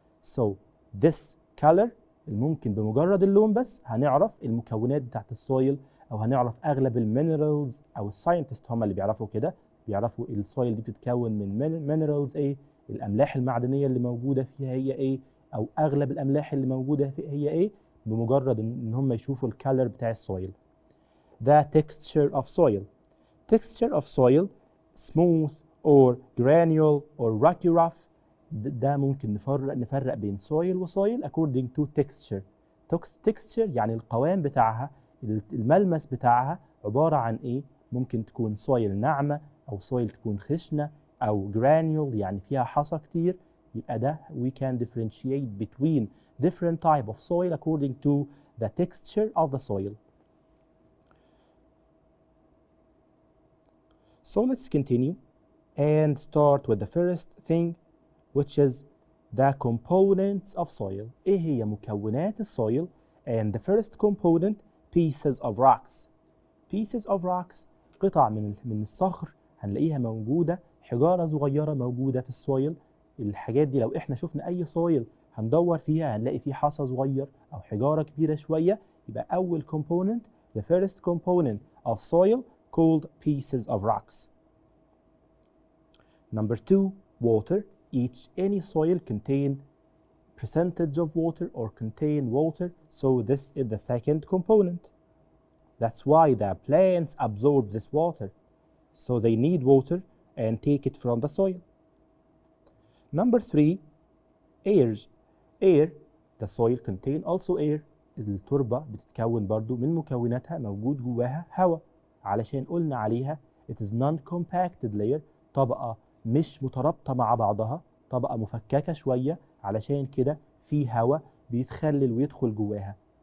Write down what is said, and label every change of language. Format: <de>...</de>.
<en>So this color</en> <ar>ممكن بمجرد اللون بس هنعرف المكونات بتاعت السويل، او هنعرف اغلب المينرالز، او الساينتست هم اللي بيعرفوا كده، بيعرفوا السويل دي بتتكون من مينرالز ايه، الاملاح المعدنيه اللي موجوده فيها هي ايه، او اغلب الاملاح اللي موجوده فيها هي ايه، بمجرد ان هم يشوفوا الكالر بتاع السويل.</ar> <en>The texture of soil. Texture of soil smooth or granule or rocky rough.</en> <ar>ده ممكن نفرق بين</ar> <en>soil وsoil according to texture.</en> <ar>texture يعني القوام بتاعها، الملمس بتاعها عبارة عن ايه؟ ممكن تكون soil ناعمة أو soil تكون خشنة أو granule يعني فيها حصى كتير. يبقى ده</ar> <en>we can differentiate between different type of soil according to the texture of the soil. So let's continue and start with the first thing, which is the components of soil.</en> <ar>ايه هي مكونات السويل؟</ar> <en>And the first component pieces of rocks. Pieces of rocks</en> <ar>قطع من الصخر هنلاقيها موجودة، حجارة صغيرة موجودة في السويل. الحاجات دي لو احنا شفنا اي سويل هندور فيها هنلاقي فيه حصى صغير او حجارة كبيرة شوية. يبقى اول</ar> <en>component the first component of soil called pieces of rocks. Number 2 water. Any soil contain percentage of water or contain water, so this is the second component. That's why the plants absorb this water, so they need water and take it from the soil. Number 3 air. The soil contain also air.</en> <ar>التربة بتتكون برضو من مكوناتها موجود جواها هواء، علشان قلنا عليها</ar> <en>it is non-compacted layer،</en> <ar>طبقة مش مترابطة مع بعضها، طبقة مفككة شوية، علشان كده في هواء بيتخلل ويدخل جواها.</ar>